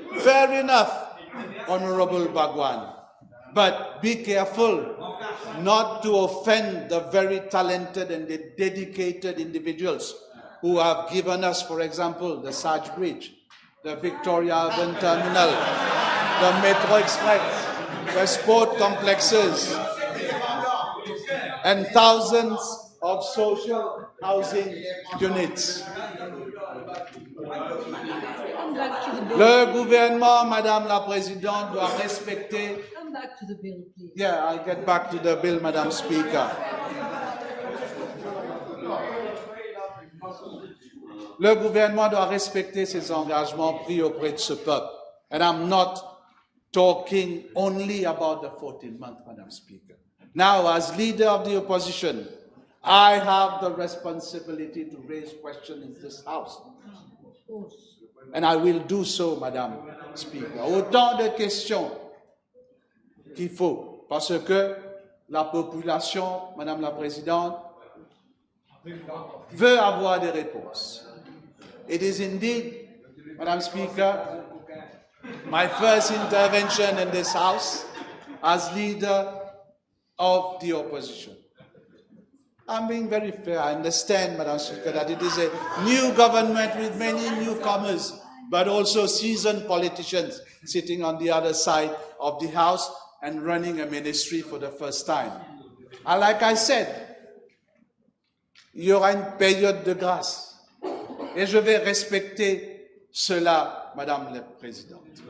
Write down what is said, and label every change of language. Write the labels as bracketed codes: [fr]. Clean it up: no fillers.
[en] Fair enough, Honorable Bhagwan. But be careful not to offend the very talented and the dedicated individuals who have given us, for example, the Saj Bridge, the Victoria Urban Terminal, the Metro Express, the sport complexes, and thousands of social housing units. [fr] Le gouvernement, Madame la Présidente, doit respecter... [en] Come back to the bill, please. Yeah, I'll get back to the bill, Madam Speaker. [fr] Le gouvernement doit respecter ses engagements pris auprès de ce peuple. [en] And I'm not talking only about the 14-month, Madam Speaker. Now, as leader of the opposition, I have the responsibility to raise questions in this House. And I will do so, Madame Speaker. [fr] Autant de questions qu'il faut, parce que la population, Madame la Présidente, veut avoir des réponses. [en] It is indeed, Madam Speaker, my first intervention in this House as leader of the opposition. I'm being very fair. I understand, Madam Speaker, that it is a new government with many newcomers, but also seasoned politicians sitting on the other side of the House and running a ministry for the first time. And like I said, [fr] il y aura une période de grâce. Et je vais respecter cela, Madame la Présidente.